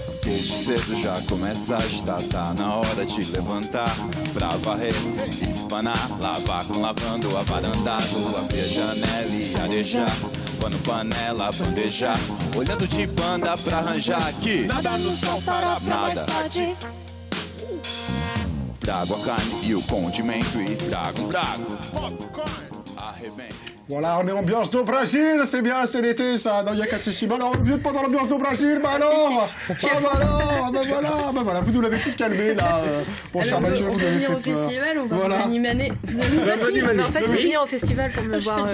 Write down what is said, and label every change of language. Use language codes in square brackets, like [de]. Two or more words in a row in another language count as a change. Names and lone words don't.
[pt] Desde cedo já começa a agitar, tá na hora de levantar pra varrer, espanar, lavar com lavando, avarandado, abrir a janela e arejar, pano, panela, bandejar, olhando de banda pra arranjar aqui. Nada no sol para pra mais tarde. Trago a carne e o condimento e trago popcorn, arrebento. [fr] Voilà, on est ambiance do Brésil, c'est bien, c'est l'été ça, non, il y a 4 ceci. Alors, vous n'êtes pas dans l'ambiance du Brésil, bah alors, bah voilà, vous nous l'avez tout calmé là, mon cher Mathieu, vous nous avez fait peur. On va venir au festival, on va voilà. vous animer. Vous mais en fait, il faut venir au festival pour me voir.